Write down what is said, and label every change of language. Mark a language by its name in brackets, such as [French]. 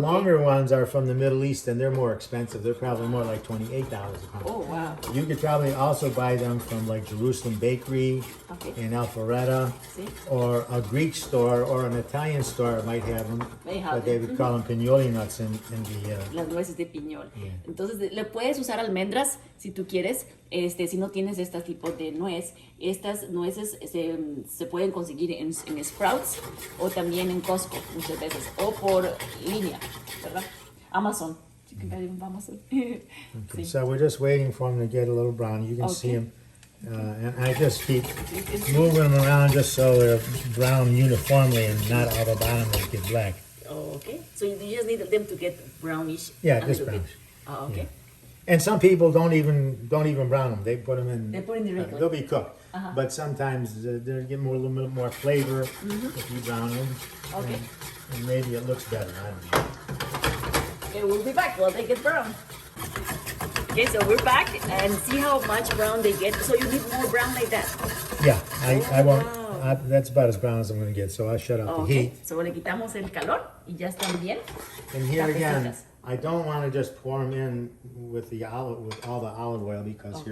[English] longer ones are from the Middle East, and they're more expensive. They're probably more like $28 a pound. Oh, wow. You could probably also buy them from like Jerusalem Bakery Okay. in Alpharetta, See? or a Greek store or an Italian store might have them, May have but they them. would call them pignoli nuts in the. [Spanish] Las nueces de piñol. [English] Yeah. [Spanish] Entonces, le puedes usar almendras si tú quieres. Si no tienes este tipo de nuez, estas nueces se pueden conseguir en Sprouts o también en Costco muchas veces, o por línea, ¿verdad? [English] Amazon. You can buy them on Amazon. Okay, [Spanish] Sí. [English] so we're just waiting for them to get a little brown. You can see Okay. them, and I just keep moving them around just so they're brown uniformly and not all the bottom will get black. Oh, okay. So you just need them to get brownish. Yeah, a just little bit. brownish. Oh, okay. And some people don't even brown them. They put them in. They put in directly. They'll be cooked, Uh-huh. but sometimes they get more a little bit more flavor if you brown them. Okay. And maybe it looks better. I don't know. Okay, we'll be back while they get brown. Okay, so we're back and see how much brown they get. So you need more brown like that. Yeah, I won't. Wow. That's about as brown as I'm going to get. So I'll shut off Oh, the okay, heat. [Spanish] so le quitamos el calor y ya están bien. [English] And here again, [Spanish] Cafecitas. [English] I don't want to just pour them in with all the olive oil because here